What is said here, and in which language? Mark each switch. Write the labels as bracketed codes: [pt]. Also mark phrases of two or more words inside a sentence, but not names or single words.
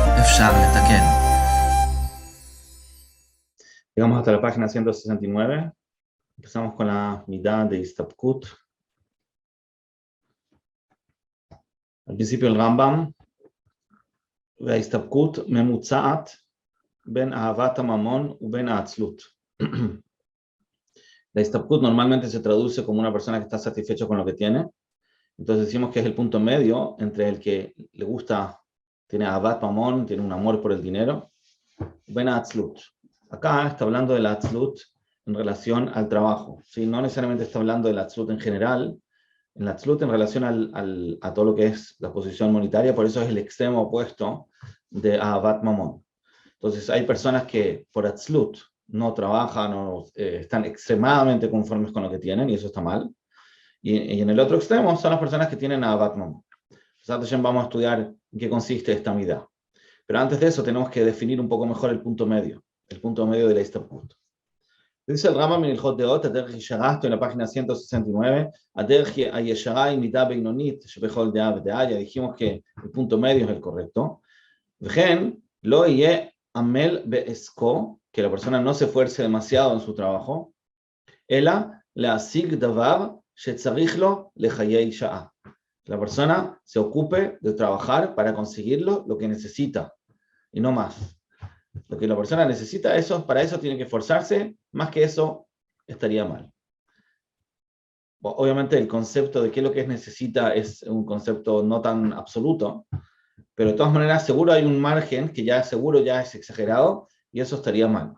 [he] אפשר לתקן. [es] Llegamos hasta la página 169. Empezamos con la midá de Istabkut. Al principio el Rambam, [he] וההסתפקות ממוצעת בין אהבת הממון ובין העצלות. [es] La istabkut normalmente se traduce como una persona que está satisfecho con lo que tiene. Entonces decimos que es el punto medio entre el que le gusta, tiene [he] אהבת ממון, [es] tiene un amor por el dinero, [he] בין העצלות. [es] Acá está hablando de la atzlut en relación al trabajo. ¿Sí? No necesariamente está hablando de la atzlut en general, en la atzlut en relación a todo lo que es la posición monetaria, por eso es el extremo opuesto de [he] אהבת ממון. [es] Entonces hay personas que por atzlut no trabajan o están extremadamente conformes con lo que tienen, y eso está mal. Y en el otro extremo son las personas que tienen [he] אהבת ממון. [es] Entonces vamos a estudiar en qué consiste esta midá. Pero antes de eso tenemos que definir un poco mejor el punto medio de la istabkut. Dice el Rambam en el Hot Deot, [he] הדרך הישרה, [es] estoy en la página 169, [he] הדרך הישרה היא מדה בינונית שבכל דעה ודעה, [es] ya dijimos que el punto medio es el correcto. [he] וכן לא יהא עמל בעסקו, [es] que la persona no se esfuerce demasiado en su trabajo, [he] אלא להשיג דבר שצריך לו לחיי שעה. [es] La persona se ocupe de trabajar para conseguirlo lo que necesita, y no más. Lo que la persona necesita, para eso tiene que esforzarse, más que eso estaría mal. Obviamente el concepto de qué es lo que necesita es un concepto no tan absoluto, pero de todas maneras seguro hay un margen que ya seguro ya es exagerado y eso estaría mal.